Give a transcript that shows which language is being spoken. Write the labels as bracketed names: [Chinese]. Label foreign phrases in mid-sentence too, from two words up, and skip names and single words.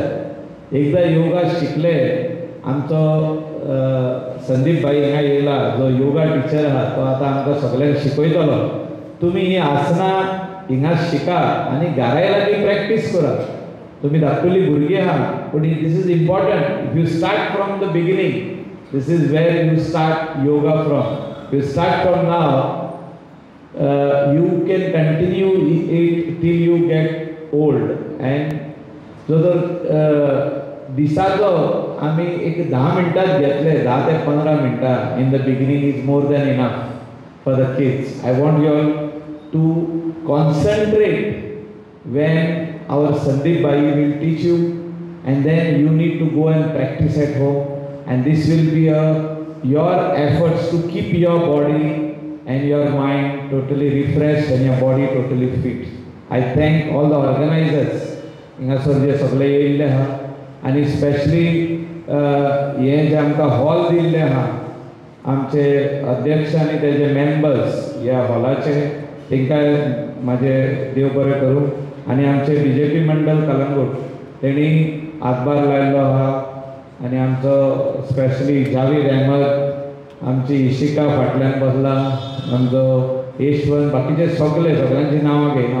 [Konkani] एकदां योगा शिकले, आमचो संदीप भाई हिंगा येयला जो [English] yoga teacher [Konkani] आहा, तो आतां आमकां सगळ्यांक शिकयतलो। तुमी ही आसनां हिंगा शिका आनी घराय लागीं प्रॅक्टीस करा। तुमी धाकटुली भुरगीं आहा, [English] but this is important. if you start from the beginning, this is where you start yoga from. You start from now, you can continue it till you get old. And so [Konkani] दिसाचो आमी एक 10 मिनटां घेतले, 10 ते 15 मिनटां [English] in the beginning is more than enough for the kids. I want you all to concentrate when our Sandeep Bhai will teach you, and then you need to go and practice at home, and this will be your efforts to keep your body and your mind totally refreshed and your body totally fit. I thank all the organizers [Konkani] हिंगासर जे सगळे येयल्ले आहा, आनी स्पेशली हे जे आमकां हॉल दिल्ले आहा, आमचे अध्यक्ष आनी तेजे मेंबर्स ह्या हॉलाचे, तांकां म्हाजे देव बरें करूं। आनी आमचे BJP मंडल कलंगूट तेणी हातभार लायल्लो आहा, आणि आमचो स्पेशली जावेद अहमद, आमची इशिका फाटल्यान बसला, आमचो यशवंत, बाकीचे सगळ्यांची नांवां घेयना.